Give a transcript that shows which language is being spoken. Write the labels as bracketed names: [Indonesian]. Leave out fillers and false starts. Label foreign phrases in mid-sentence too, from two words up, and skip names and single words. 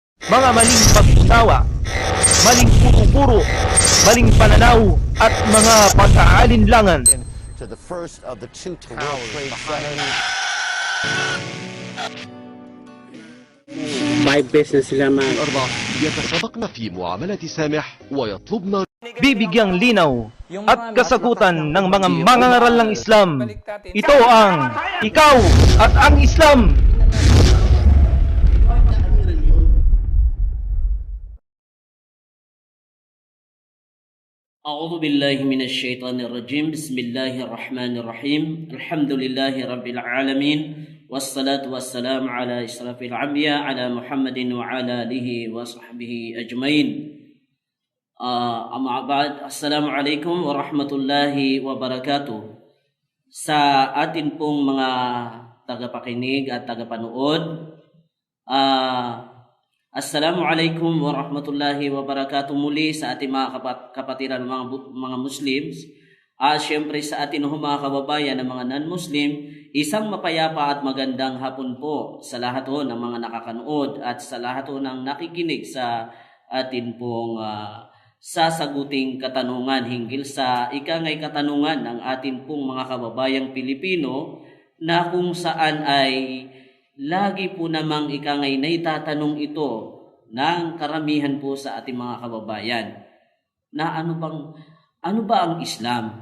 [Filipino] mga maling pag-unawa, maling puro-puro, maling pananaw at mga pag-aalinlangan. [English] To the first of the two World Trade Center. [Filipino] 5 beses na sila [Arabic] الأربع يتسابقن في معاملة سامح ويطلبن [Filipino] Bibigyang linaw at kasagutan ng mga mangangaral ng Islam. Ito ang Ikaw at ang Islam. [Arabic] أعوذ بالله من الشيطان الرجيم بسم الله الرحمن الرحيم الحمد لله رب العالمين والصلاة والسلام على أشرف الأنبياء على محمد وعلى آله وصحبه أجمعين أما بعد السلام عليكم ورحمة الله وبركاته. [Filipino] Sa atin pong mga tagapakinig at tagapanood, [Arabic] السلام عليكم ورحمة الله وبركاته [Filipino] muli sa ating mga kapatiran mga Muslims. Siyempre sa ating mga kababayan ng mga non-Muslim, isang mapayapa at magandang hapon po sa lahat ng mga nakakanood at sa lahat ng nakikinig sa atin pong sasaguting katanungan hinggil sa ikangay katanungan ng atin pong mga kababayang Pilipino na kung saan ay lagi po namang ikangay naitatanong ito ng karamihan po sa ating mga kababayan na ano ba ang Islam?